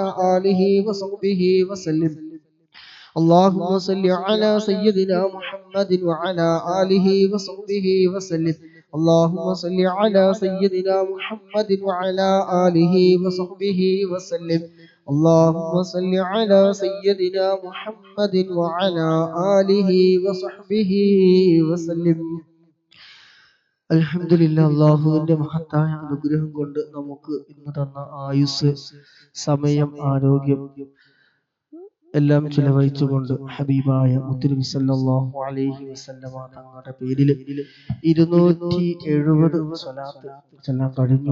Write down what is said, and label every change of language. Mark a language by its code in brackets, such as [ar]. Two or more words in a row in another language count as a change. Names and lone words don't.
[ar] آله وصحبه وسلم اللهم صل على سيدنا محمد وعلى آله وصحبه وسلم اللهم صل على سيدنا محمد وعلى آله وصحبه وسلم اللهم صل على سيدنا محمد وعلى آله وصحبه وسلم [ml] അൽഹംദുലില്ലാ അല്ലാഹുവിന്റെ മഹത്തായ അനുഗ്രഹം കൊണ്ട് നമുക്ക് ഇന്ന് തന്ന ആയുസ് സമയം ആരോഗ്യം എല്ലാം ചിലവഴിച്ചുകൊണ്ട് ഹബീബായ മുത്തുനബി [ar] صلى الله عليه وسلم [ml] തങ്ങളുടെ പേരിൽ 270 സ്വലാത്ത് ചൊല്ലാൻ കഴിഞ്ഞു.